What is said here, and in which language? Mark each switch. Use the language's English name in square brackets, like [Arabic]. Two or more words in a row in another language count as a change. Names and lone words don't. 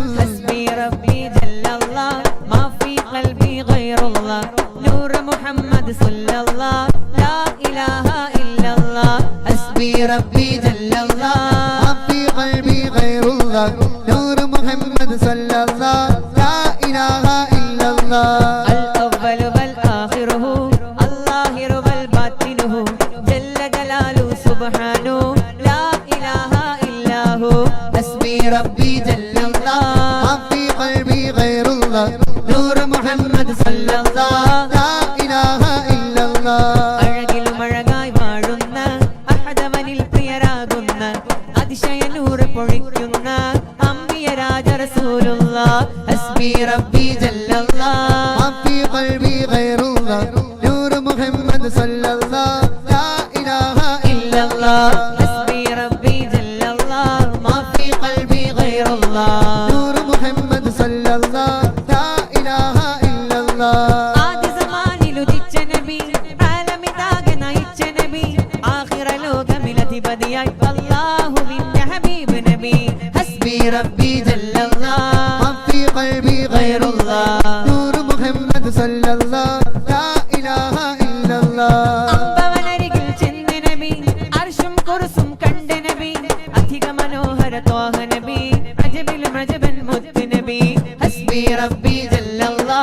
[Arabic] حسبي ربي جل الله ما في قلبي غير الله نور محمد صلى الله لا إله إلا الله حسبي ربي جل الله ما في قلبي غير الله نور محمد صلى الله لا إله إلا الله الأول والآخره الظاهر والباطنه جل جلاله سبحانه لا إله إلا هو حسبي ربي جل الله ما في قلبي غير الله نور محمد صلى الله لا إله إلا الله [Malayalam] അഴകിലും അഴകായി വാഴുന്ന അഹദവനിൽ പ്രിയരാകുന്ന അതിശയ നൂറ് പൊഴിക്കുന്ന അമ്പിയ രാജ റസൂലുള്ളാഹ് [Arabic] حسبي ربي جل الله ما في قلبي غير الله نور محمد صلى الله لا إله إلا الله حسبي ربي جل الله ما في قلبي غير الله نور محمد صلى الله لا إله إلا الله [Malayalam] ആദ്യ സമാനിലുദിച്ച നബി ആലമിതാകെ നയിച്ച നബി ആഖിറ ലോകമിലധിപതിയായി അല്ലാഹുവിന്റെ ഹബീബ് നബി [Arabic] حسبي ربي جل الله ما في قلبي غير الله نور محمد صلى الله لا إله إلا الله [Malayalam] അമ്പവനരികിൽ ചെന്ന നബി അർശും കുർസും കണ്ട നബി അധിക മനോഹര ത്വാഹ നബി അജബിൽ മജബൻ മുത്ത് നബി [Arabic] حسبي ربي جل الله